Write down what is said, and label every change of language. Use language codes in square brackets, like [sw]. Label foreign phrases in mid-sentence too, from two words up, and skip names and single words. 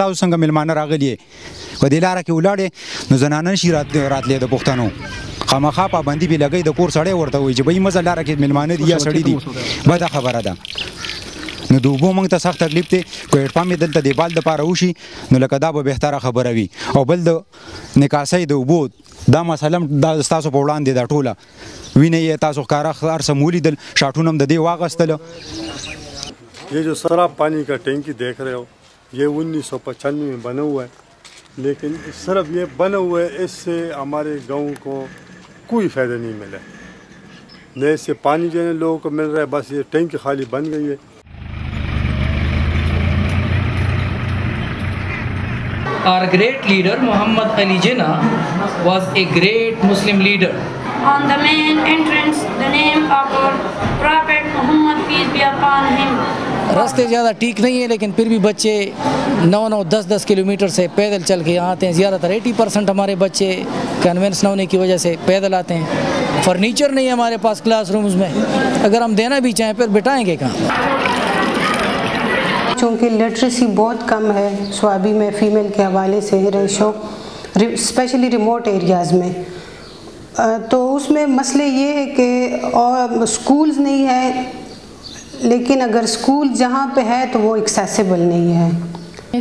[ps] تاسو څنګه میلمانه راغلي یې په دې لاره کې ولاړې نو زنانه نشي راتلی د پښتنو خامخا پابندي به لګوي د کور سړی ورته وایي چې بهی مزه لاره کې میلمانه دي یا سړي دي بده خبره ده نو د اوبو موږ ته سخت تکلیف دی که هډپمپ یې دلته د بال دپاره وشي نو لکه دا به بهتره خبره وي او بل د نکاسۍ د اوبو دا مسله دا ستاسو په وړاندې ده ټوله وینه یې تاسو ښکاره هر څه مو ولیدل شاټونه هم د دې واغستله [ur] یہ جو شراب پانی کا ٹینکی دیکھ رہے ہو یہ 1995 میں بنا ہوا ہے لیکن صرف یہ بنا ہوا ہے اس سے ہمارے گاؤں کو کوئی فائدہ نہیں ملا نہ اس سے پانی جو ہے لوگوں کو مل رہا ہے بس یہ ٹینکی خالی بن گئی ہے [en] Our great leader Muhammad Ali Jinnah was a great Muslim leader. On the main entrance, the name of our Prophet Muhammad peace be upon him. [ur] راستے زیادہ ٹھیک نہیں ہے لیکن پھر بھی بچے 9-9، 10-10 کلومیٹر سے پیدل چل کے یہاں آتے ہیں. زیادہ تر 80% ہمارے بچے کنوینس نہ ہونے کی وجہ سے پیدل آتے ہیں. فرنیچر نہیں ہے ہمارے پاس کلاس رومز میں، اگر ہم دینا بھی چاہیں پھر بٹھائیں گے کہاں. چونکہ لٹریسی بہت کم ہے صوابی میں فیمیل کے حوالے سے [en] ratio specially remote areas [ur] میں، تو اس میں مسلے یہ ہے کہ اور سکولز نہیں ہے لیکن اگر سکول جہاں پے ہے تو وہ ایکسیسبل نہیں ہے.